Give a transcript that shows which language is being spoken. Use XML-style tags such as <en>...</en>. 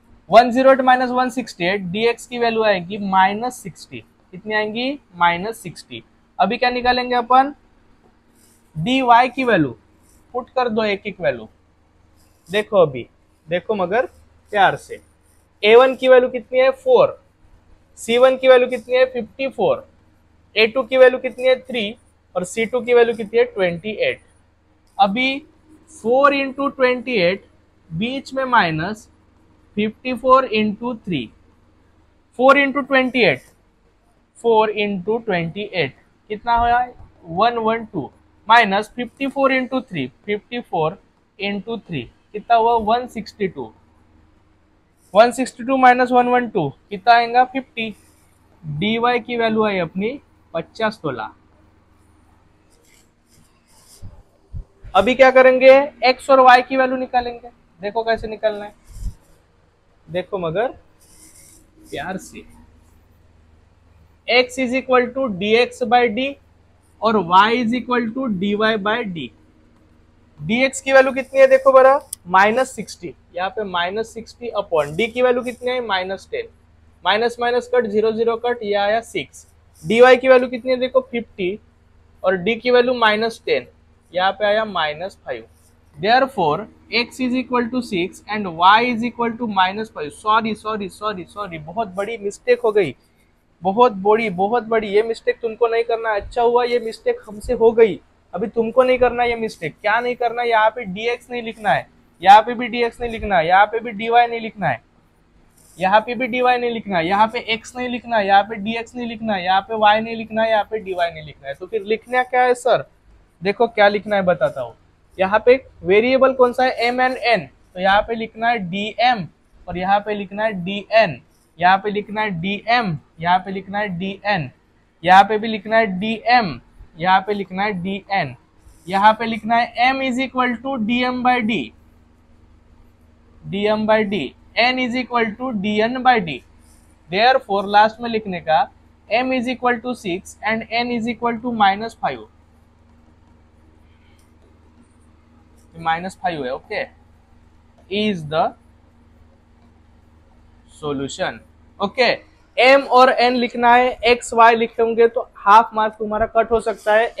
<hi>108 minus 168 dx की value आएगी -60. कितनी आएंगी -60. अभी क्या निकालेंगे अपन dy की वैल्यू पुट कर दो एक एक वैल्यू. देखो अभी देखो मगर प्यार से. a1 की वैल्यू कितनी है 4, c1 की वैल्यू कितनी है 54, a2 की वैल्यू कितनी है 3 और c2 की वैल्यू कितनी है 28. अभी 4 इंटू 28 बीच में माइनस 54 इंटू 3. 4 इंटू 28 4 इंटू 28 कितना हुआ 112 माइनस 54 इंटू 3 54 इंटू 3 कितना हुआ 162. 162 माइनस 112 कितना आएगा 50. dy की वैल्यू आई अपनी 50 तोला. अभी क्या करेंगे x और y की वैल्यू निकालेंगे. देखो कैसे निकालना है, देखो मगर प्यार से. x is equal to dx by D और y is equal to dy by D. dx की वैल्यू कितनी है देखो बरा -60. यहाँ पे -60 अपॉन d की वैल्यू कितनी है -10. माइनस माइनस कट 0 0 कट, ये आया 6. dy की वैल्यू कितनी है देखो 50 और डी की वैल्यू -10, यहाँ पे आया -5।</hi> <en>Therefore x is equal to 6 and y is equal to -5।</en> <hi>Sorry sorry sorry sorry, बहुत बड़ी मिस्टेक हो गई, बहुत बड़ी। ये मिस्टेक तुमको नहीं करना। अच्छा हुआ ये मिस्टेक हमसे हो गई, अभी तुमको नहीं करना ये मिस्टेक। क्या नहीं करना, यहाँ पे dx नहीं लिखना है, यहाँ पे भी dx नहीं लिखना है, यहाँ पे भी dy नहीं लिखना है, यहाँ पे भी dy नहीं लिखना है, यहाँ पे x नहीं लिखना है, यहाँ पे dx नहीं लिखना है, यहाँ पे y नहीं लिखना है, यहाँ पे dy नहीं लिखना है। तो फिर लिखना क्या है सर? देखो क्या लिखना है बताता हूँ। यहाँ पे वेरिएबल कौन सा है? m एंड n, तो यहाँ पे लिखना है dm और यहाँ पे लिखना है dn, यहाँ पे लिखना है dm, यहाँ पे लिखना है dn, यहाँ पे भी लिखना है dm, यहाँ पे लिखना है dn, यहाँ पे लिखना है m is equal to dm by D, dm by D, n is equal to dn by D.</hi> <en>therefore</en> <hi>last में लिखने का</hi> <en>m is equal to 6 and n is equal to -5, -5 है। Okay, is the solution.</en> <hi>Okay, m और n लिखना है, x y लिखेंगे तो half mark तुम्हारा कट हो सकता है।</hi>